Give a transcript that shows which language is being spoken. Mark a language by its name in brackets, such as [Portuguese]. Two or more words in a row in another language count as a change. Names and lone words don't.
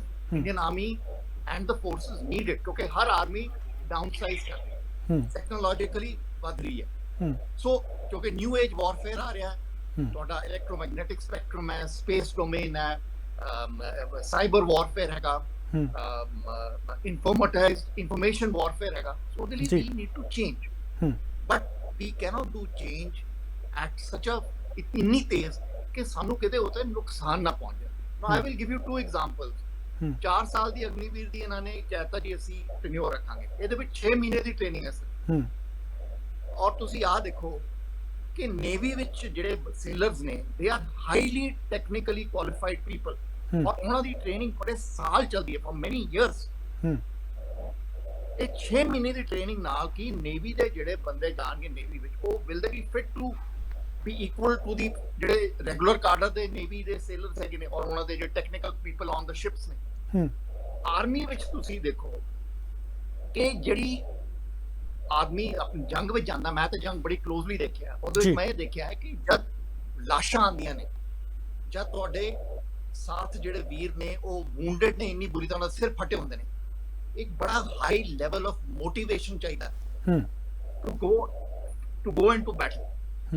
[English] Indian Army and the forces need it [Punjabi] ਕਿਉਂਕਿ ਹਰ ਆਰਮੀ ਡਾਊਨਸਾਈਜ਼ ਕਰ ਰਹੀ ਹੈ, ਟੈਕਨੋਲੋਜੀਕਲੀ ਵੱਧ ਰਹੀ ਹੈ। ਸੋ ਕਿਉਂਕਿ [English] new age warfare [Punjabi] ਆ ਰਿਹਾ, ਤੁਹਾਡਾ [English] electromagnetic spectrum [Punjabi] ਹੈ, [English] space domain [Punjabi] ਹੈ, [English] cyber warfare [Punjabi] ਹੈਗਾ, [English] information warfare ਹੈਗਾ। So [Punjabi] ਉਹਦੇ ਲਈ [English] we need to change, but we cannot do change at such a [Punjabi] ਇੰਨੀ ਤੇਜ਼ ਕਿ ਸਾਨੂੰ ਕਿਤੇ ਉਤੇ ਨੁਕਸਾਨ ਨਾ ਪਹੁੰਚ ਜਾਏ। [English] Now I will give you 2 examples। [Punjabi] 4 ਸਾਲ ਦੀ ਅਗਨੀਵੀਰ ਦੀ ਇਹਨਾਂ ਨੇ ਕਹਿਤਾ ਜੀ ਅਸੀਂ ਟੈਨਿਓਰ ਰੱਖਾਂਗੇ, ਇਹਦੇ ਵਿੱਚ 6 ਮਹੀਨੇ ਦੀ ਟ੍ਰੇਨਿੰਗ ਹੈ ਸਰ। ਔਰ ਤੁਸੀਂ ਆਹ ਦੇਖੋ ਕਿ ਨੇਵੀ ਵਿੱਚ ਜਿਹੜੇ ਸੇਲਰਸ ਨੇ [English] they are highly technically qualified people [Punjabi] ਔਰ ਉਹਨਾਂ ਦੀ ਟ੍ਰੇਨਿੰਗ ਬੜੇ ਸਾਲ ਚੱਲਦੀ ਹੈ, [English] for many years। [Punjabi] ਇਹ 6 ਮਹੀਨੇ ਦੀ ਟ੍ਰੇਨਿੰਗ ਨਾਲ ਕੀ ਨੇਵੀ ਦੇ ਜਿਹੜੇ ਬੰਦੇ ਜਾਣਗੇ ਨੇਵੀ ਵਿੱਚ, ਉਹ [English] will they be fit to be equal to the [Punjabi] ਜਿਹੜੇ [English] regular cadre [Punjabi] ਦੇ ਨੇਵੀ ਦੇ ਸੇਲਰਸ ਹੈਗੇ ਨੇ ਔਰ ਉਹਨਾਂ ਦੇ ਜਿਹੜੇ [English] technical people on the ships [Punjabi] ਨੇ। ਆਰਮੀ ਵਿੱਚ ਤੁਸੀਂ ਦੇਖੋ ਕਿ ਜਿਹੜੀ ਆਦਮੀ ਆਪਣੀ ਜੰਗ ਵਿੱਚ ਜਾਂਦਾ, ਮੈਂ ਤਾਂ ਜੰਗ ਬੜੀ ਕਲੋਜ਼ਲੀ ਦੇਖਿਆ, ਉਹਦੇ ਵਿੱਚ ਮੈਂ ਇਹ ਦੇਖਿਆ ਹੈ ਕਿ ਜਦ ਲਾਸ਼ਾਂ ਆਉਂਦੀਆਂ ਨੇ, ਜਦ ਤੁਹਾਡੇ ਸਾਥ ਜਿਹੜੇ ਵੀਰ ਨੇ ਉਹ ਵੂੰਡਡ ਨੇ, ਇੰਨੀ ਬੁਰੀ ਤਰ੍ਹਾਂ ਸਿਰ ਫਟੇ ਹੁੰਦੇ ਨੇ, ਇੱਕ ਬੜਾ [English] high level of motivation [Punjabi] ਚਾਹੀਦਾ [English] to go into battle.